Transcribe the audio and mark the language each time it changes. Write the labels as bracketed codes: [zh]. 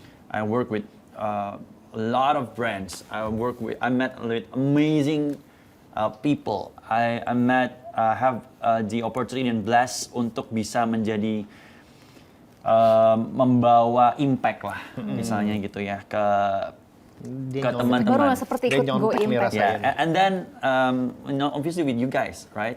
[en] I work with a lot of brands. I met with amazing people. I have the opportunity and blessed [id] untuk bisa menjadi membawa impact lah, misalnya gitu ya ke teman-teman. Baru seperti ikut Go Impact. [en] And then, obviously with you guys, right?